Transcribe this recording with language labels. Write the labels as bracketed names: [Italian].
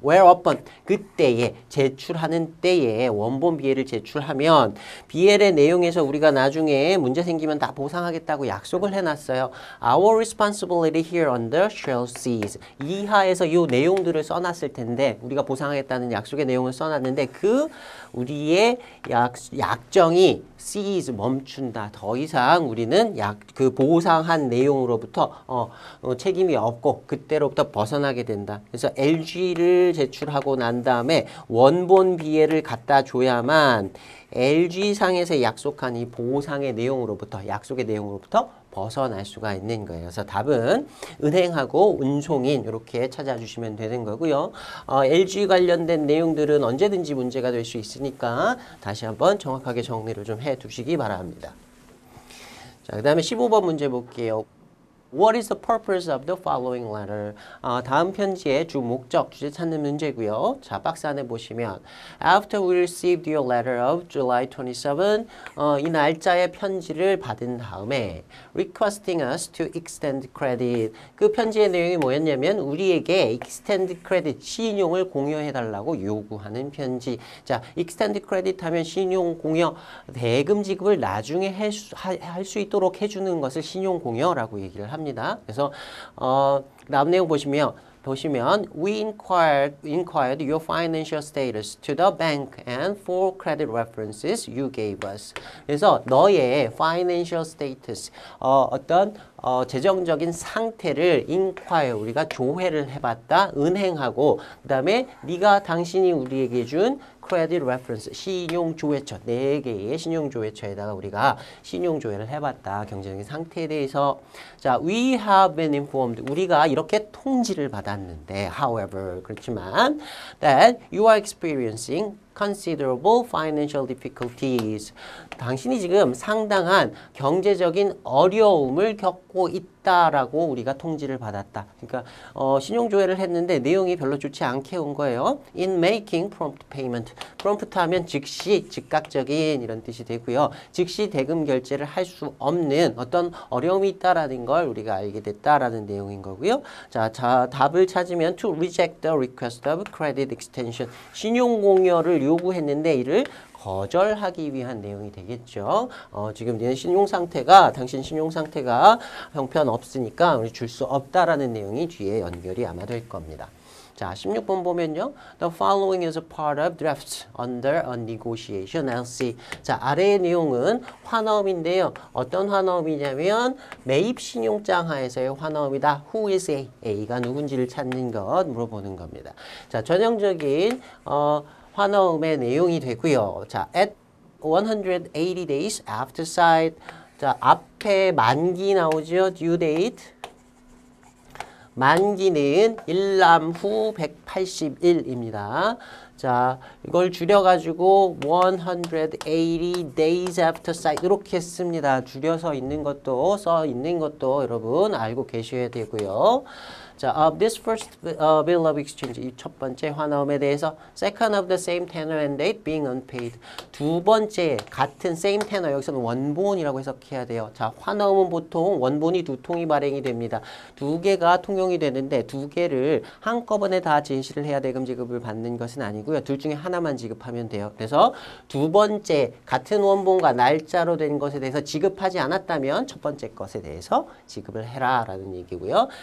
[Korean] whereupon, 그때에, 제출하는 때에 원본 BL을 제출하면 BL의 내용에서 우리가 나중에 문제 생기면 다 보상하겠다고 약속을 해놨어요. [English] Our responsibility here under shall cease. [Korean] 이하에서 이 내용들을 써놨을 텐데 우리가 보상하겠다는 약속의 내용을 써놨는데 그 우리의 약정이 cease, 멈춘다. 더 이상 우리는 그 보상한 내용으로부터 책임이 없고 그때로부터 벗어나게 된다. 그래서 LG를 제출하고 난 다음에 원본 BL을 갖다 줘야만 LG상에서 약속한 이 보상의 내용으로부터, 약속의 내용으로부터 벗어날 수가 있는 거예요. 그래서 답은 은행하고 운송인 이렇게 찾아주시면 되는 거고요. LG 관련된 내용들은 언제든지 문제가 될 수 있으니까 다시 한번 정확하게 정리를 좀 해두시기 바랍니다. 자, 그 다음에 15번 문제 볼게요. [English] What is the purpose of the following letter? [Korean] 다음 편지의 주 목적, 주제 찾는 문제고요. 자, 박스 안에 보시면 [English] After we received your letter of July 27, [Korean] 이 날짜의 편지를 받은 다음에 [English] requesting us to extend credit. [Korean] 그 편지의 내용이 뭐였냐면 우리에게 extend credit, 신용을 공여해달라고 요구하는 편지. 자, extend credit 하면 신용 공여, 대금 지급을 나중에 할 수 있도록 해주는 것을 신용 공여라고 얘기를 합니다. 그래서 다음 내용 보시면 [English] we inquired your financial status to the bank and for credit references you gave us. [Korean] 그래서 너의 financial status, 어떤 재정적인 상태를 inquire, 우리가 조회를 해봤다. 은행하고 그 다음에 당신이 우리에게 준 credit reference, 신용조회처, 4개의 신용조회처에다가 우리가 신용조회를 해봤다. 경제적인 상태에 대해서. [English] 자, we have been informed. [Korean] 우리가 이렇게 통지를 받았는데, [English] however, [Korean] 그렇지만, [English] that you are experiencing considerable financial difficulties. [Korean] 당신이 지금 상당한 경제적인 어려움을 겪고 있다라고 우리가 통지를 받았다. 그러니까 신용조회를 했는데 내용이 별로 좋지 않게 온 거예요. [English] In making prompt payment. [Korean] prompt 하면 즉시, 즉각적인 이런 뜻이 되고요. 즉시 대금 결제를 할 수 없는 어떤 어려움이 있다라는 걸 우리가 알게 됐다라는 내용인 거고요. 자, 답을 찾으면 [English] to reject the request of credit extension. [Korean] 신용공여를 요구했는데 이를 거절하기 위한 내용이 되겠죠. 지금 당신 신용 상태가 형편없으니까 우리 줄 수 없다라는 내용이 뒤에 연결이 아마 될 겁니다. 자, 16번 보면요. [English] The following is a part of drafts under a negotiation LC. [Korean] 자, 아래의 내용은 환어음인데요. 어떤 환어음이냐면 매입 신용장 하에서의 환어음이다. [English] Who is A? [Korean] A가 누군지를 찾는 것 물어보는 겁니다. 자, 전형적인 환어음의 내용이 되고요. [English] 자, at 180 days after sight. [Korean] 자, 앞에 만기 나오죠. due date. 만기는 일남 후 180일입니다. 자, 이걸 줄여가지고 [English] 180 days after sight [Korean] 이렇게 씁니다. 줄여서 있는 것도 써 있는 것도 여러분 알고 계셔야 되고요. [English] 자, of this first bill of exchange, [Korean] 이 첫 번째 환어음에 대해서 [English] second of the same tenor and date being unpaid. [Korean] 두 번째 같은 same tenor, 여기서는 원본이라고 해석해야 돼요. 자, 환어음은 보통 원본이 2통이 발행이 됩니다. 2개가 통용이 되는데 2개를 한꺼번에 다 제시를 해야 대금 지급을 받는 것은 아니고요. 둘 중에 하나만 지급하면 돼요. 그래서 두 번째 같은 원본과 날짜로 된 것에 대해서 지급하지 않았다면 첫 번째 것에 대해서 지급을 해라 라는 얘기고요.